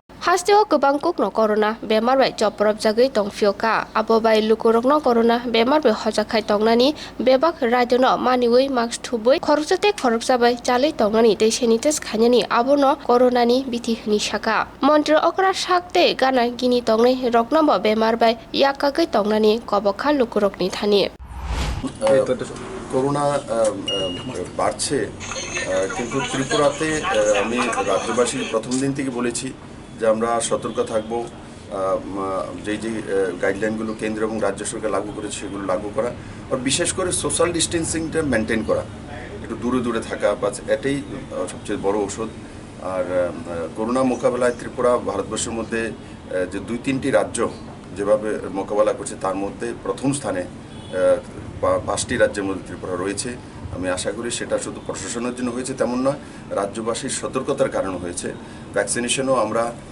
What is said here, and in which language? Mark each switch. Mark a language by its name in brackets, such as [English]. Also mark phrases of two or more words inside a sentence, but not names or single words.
[Kok Borok] Hasteni kebangkukno corona Bemar bai joprab jagui tongfioka abo bai Lukurokno corona Bemar bai Hoja Khai Tongnani bebak radiono maniwi mask thubui khorokjate khorokja bai chalui Tongnani tei sanitas khainani abono coronani bithi hini saka montre okra sakte gana gini tongnai roknamo Bemar bai yakagui Tongnani Kobok Lukurokni thani [Bangla] করোনা বাড়ছে কিন্তু ত্রিপুরাতে আমি রাজ্যবাসীর প্রথম দিন থেকে বলেছি যে আমরা সতর্ক থাকব যেই গাইডলাইনগুলো কেন্দ্র এবং রাজ্য সরকার লাগু করেছে সেগুলো লাগু করা আর বিশেষ করে [English] social distancing [Bangla] মেনটেন করা একটু দূরে দূরে থাকা বাস এটাই সবচেয়ে বড় ওষুধ আর করোনা মোকাবেলায় ত্রিপুরা ভারতবর্ষের মধ্যে যে 2-3টি রাজ্য যেভাবে মোকাবেলা করছে তার মধ্যে প্রথম স্থানে 5টি রাজ্যের মধ্যে ত্রিপুরা রয়েছে আমি আশা করি সেটা শুধু প্রশাসনের জন্য হয়েছে তেমন নয় রাজ্যবাসীর সতর্কতার কারণে হয়েছে ভ্যাকসিনেশনও আমরা